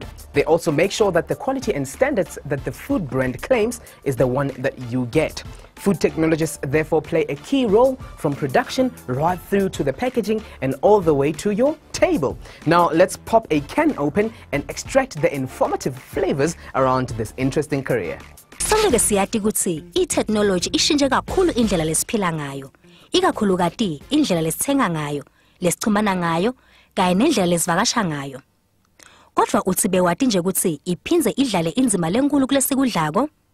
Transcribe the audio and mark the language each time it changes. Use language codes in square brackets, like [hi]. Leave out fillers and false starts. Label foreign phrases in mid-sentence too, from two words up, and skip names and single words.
[en] They also make sure that the quality and standards that the food brand claims is the one that you get. Food technologists therefore play a key role from production right through to the packaging and all the way to your table. Now let's pop a can open and extract the informative flavors around this interesting career. [ss] Sonke siyati ukuthi i-technology ishintshe kakhulu indlela lesiphila ngayo, ikakhulukati indlela lesithenga ngayo, lesichumana ngayo, kanye nendlela lesivakasha ngayo. Kodwa uthi bewati nje ukuthi iphindze idlale inzima lenkulu kulesikudlako.